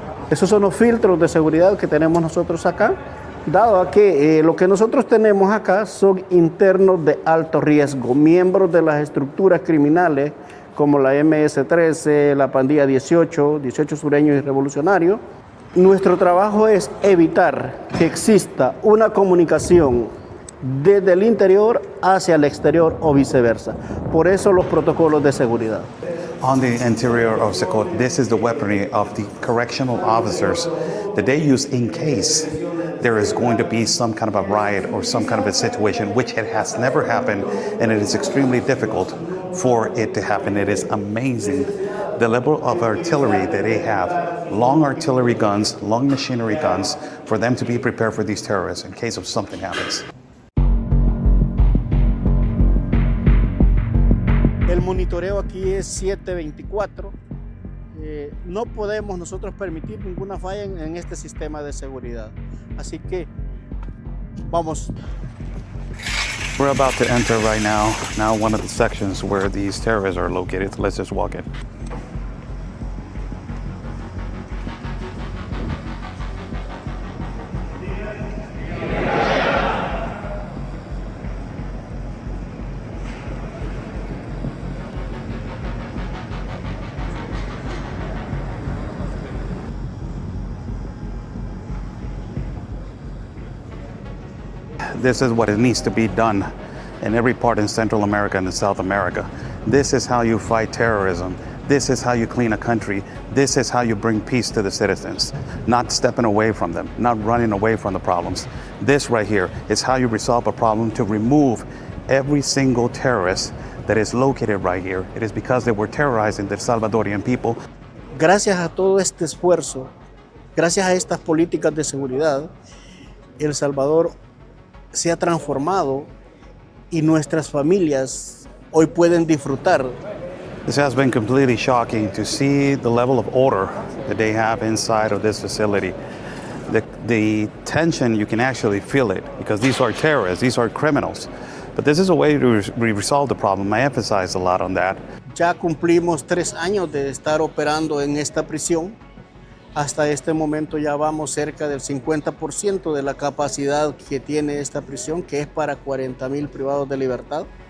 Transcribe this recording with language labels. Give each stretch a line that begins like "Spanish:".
Spanish: Esos son los filtros de seguridad que tenemos nosotros acá, dado a que lo que nosotros tenemos acá son internos de alto riesgo, miembros de las estructuras criminales como la MS-13, la pandilla 18 sureños y revolucionarios. Nuestro trabajo es evitar que exista una comunicación desde el interior hacia el exterior o viceversa. Por eso los protocolos de seguridad.
English: On the interior of Secot, this is the weaponry of the correctional officers that they use in case there is going to be some kind of a riot or some kind of a situation, which it has never happened, and it is extremely difficult for it to happen. It is amazing the level of artillery that they have, long artillery guns, long machinery guns, for them to be prepared for these terrorists in case of something happens.
Spanish: El monitoreo aquí es 7/24. No podemos nosotros permitir ninguna falla en este sistema de seguridad. Así que vamos.
English: We're about to enter right now one of the sections where these terrorists are located. Let's just walk in. This is what it needs to be done in every part in Central America and in South America. This is how you fight terrorism. This is how you clean a country. This is how you bring peace to the citizens, not stepping away from them, not running away from the problems. This right here is how you resolve a problem to remove every single terrorist that is located right here. It is because they were terrorizing the Salvadorian people.
Spanish: Gracias a todo este esfuerzo, gracias a estas políticas de seguridad, El Salvador se ha transformado y nuestras familias hoy pueden disfrutar.
English: This has been completely shocking to see the level of order that they have inside of this facility. The tension, you can actually feel it because these are terrorists, these are criminals. But this is a way to resolve the problem. I emphasize a lot on that.
Spanish: Ya cumplimos 3 años de estar operando en esta prisión. Hasta este momento ya vamos cerca del 50% de la capacidad que tiene esta prisión, que es para 40,000 privados de libertad.